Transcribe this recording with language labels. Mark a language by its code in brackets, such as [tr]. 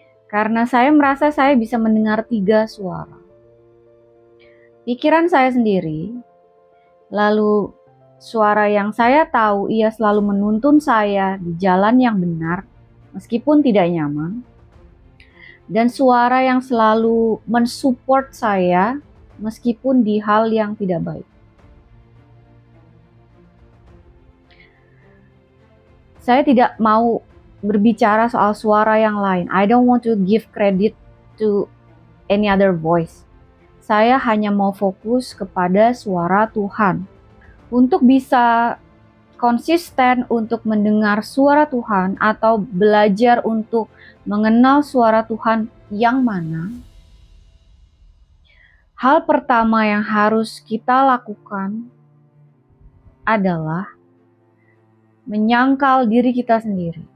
[id] Karena saya merasa saya bisa mendengar 3 suara. Pikiran saya sendiri, lalu suara yang saya tahu ia selalu menuntun saya di jalan yang benar, meskipun tidak nyaman, dan suara yang selalu mensupport saya, meskipun di hal yang tidak baik. Saya tidak mau berbicara soal suara yang lain. [en] I don't want to give credit to any other voice. [id] Saya hanya mau fokus kepada suara Tuhan. Untuk bisa konsisten untuk mendengar suara Tuhan atau belajar untuk mengenal suara Tuhan yang mana, hal pertama yang harus kita lakukan adalah menyangkal diri kita sendiri.